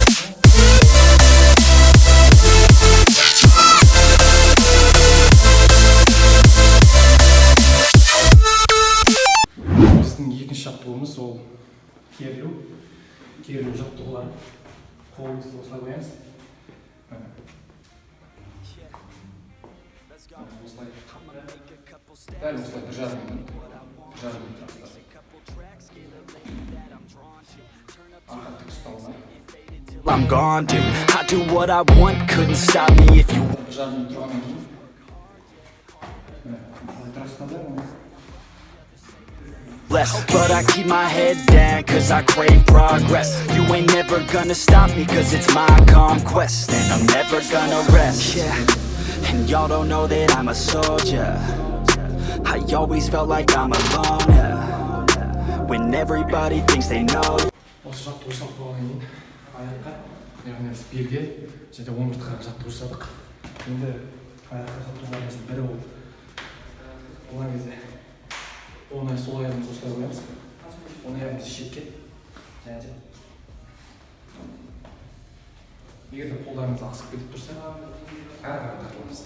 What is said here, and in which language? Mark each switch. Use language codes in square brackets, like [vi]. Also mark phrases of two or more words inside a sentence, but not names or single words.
[kk] Екінші жаттығуымыз ол керілу жаттығулары. Қолымызды осылай қоямыз. Дәл осылай 1,5 минут. Арқа тік ұстауына. [en] I'm gone, dude. I do what I want, couldn't stop me if you. [kk] 1,5 минут тұрғаннан кейін. [en] But I keep my head down cause I crave progress. You ain't never gonna stop me cause it's my conquest. And I'm never gonna rest, yeah. And y'all don't know that I'm a soldier. I always felt like I'm alone, yeah. When everybody thinks they know. [kk] Осы жаттығу жасап болғаннан кейін аяққа, яғни біз белге және омыртқаға жаттығу жасадық. Енді аяққа жаттығуларымыздың бірі болды. Болған кезде оңай сол аяғымызды осылай қоямыз. Оң аяғымызды шетке және де егер де қолдарымыз асып кетіп тұрса, әр аяққа тартыламыз.